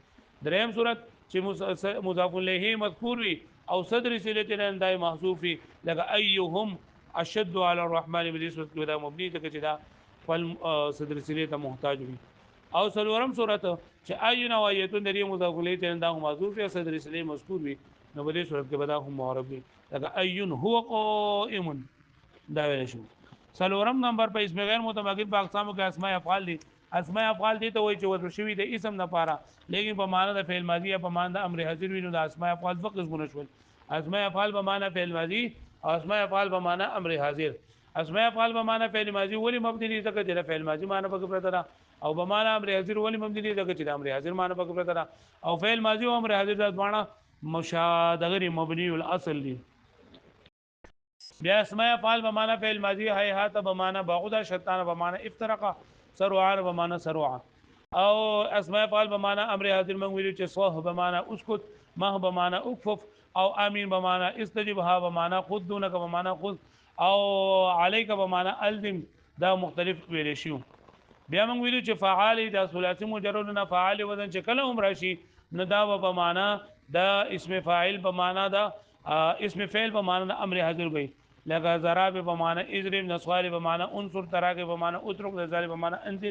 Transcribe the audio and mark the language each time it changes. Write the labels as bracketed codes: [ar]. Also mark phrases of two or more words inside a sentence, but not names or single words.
[ps] دریم صورت چې مضاف الیه مذکور وي او صدر سلی ته اندای محذوف وي، لکه [ar] ايهم اشد علی الرحمن [ps] په دې صورت کې دا مبني ته چې دا فل صدر سلی ته محتاج وي. او څلورم صورت چې ايون وایتون د دې مضاف الیه ته اندای محذوف یا صدر سلی مذکور وي، نو په دې صورت کې به دا هم معرب وي، لکه [ar] ايون هو قائم [ps] دا ویل شو. څلورم نمبر په اسم غیر متمکن په اقسامو کې اسماء افعال دي. اسماء افعال دي ته وایي چې وضع شوي د اسم نه پاره، لیکن په معنا د فعل ماضی یا په معنا د امر حاضر وي، نو د اسماء افعال دوه قسمونه شول. اسماء افعال په معنا فعل ماضی او اسماء افعال په معنا امر حاضر. اسماء افعال په معنا فعل ماضی ولی مبني دي ځکه چې د فعل ماضی معنا پکې پرته ده، او په معنا امر حاضر ولی مبني دي ځکه چې د امر حاضر معنا پکې پرته ده. او فعل ماضی او امر حاضر د معنا مشابه مبني الاصل دي. [ar] بیا اسماء افعال بمعنى فعل ماضی هيهات بمعنى بعد شتان بمعنى افترق سرعان بمعنى سرعا. او اسماء افعال بمعنى امر حاضر [ps] من ویلو چې [ar] صح بمعنى اسكت، مه بمعنى اكفف، او امين بمعنى استجبها بمعنى خذ دونك بمعنى خذ، او عليك بمعنى الزم. [ps] دا مختلف ویل شو. بیا موږ ویلو چې فعال د ثلاثي مجرد نه فعال وزن چې کله هم راشي نو دا په معنا د اسم فاعل په معنا د اسم فعل په معنا د امر حاضر وي، لکه ضرب په معنا اضرب، نصوار په معنا انصر، تراک په معنا اترك، ذل په معنا انزل.